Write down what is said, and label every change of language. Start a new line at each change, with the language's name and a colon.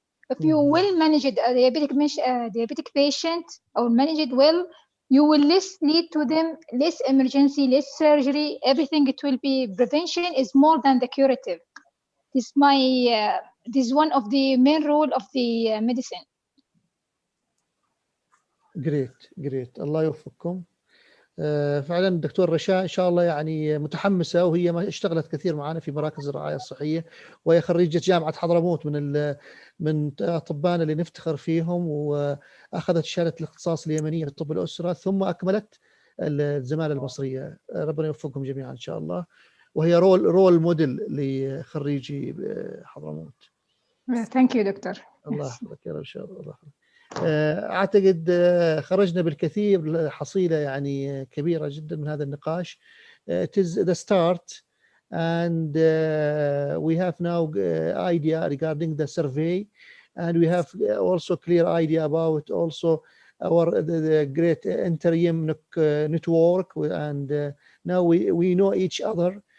English: If you will manage it, a diabetic patient, or manage it well, you will lead to them less emergency, less surgery. Everything, it will be prevention is more than the curative. This is one of the main role of the medicine. Great.
Arabic: الله يوفقكم. فعلا الدكتور رشا ان شاء الله يعني متحمسه، وهي اشتغلت كثير معنا في مراكز الرعايه الصحيه، وهي خريجه جامعه حضرموت من اطبائنا اللي نفتخر فيهم، واخذت شهاده الاختصاص اليمنيه في طب الاسره، ثم اكملت الزماله المصريه. ربنا يوفقكم جميعا ان شاء الله، وهي رول موديل لخريجي حضرموت.
English: Thank you, doctor.
Arabic: الله يحفظك يا رب ان شاء الله. أعتقد خرجنا بالكثير، حصيلة يعني كبيرة جدا من هذا النقاش.
English: It is the start, and we have now idea regarding the survey, and we have also clear idea about also the great interim network, and now we know each other.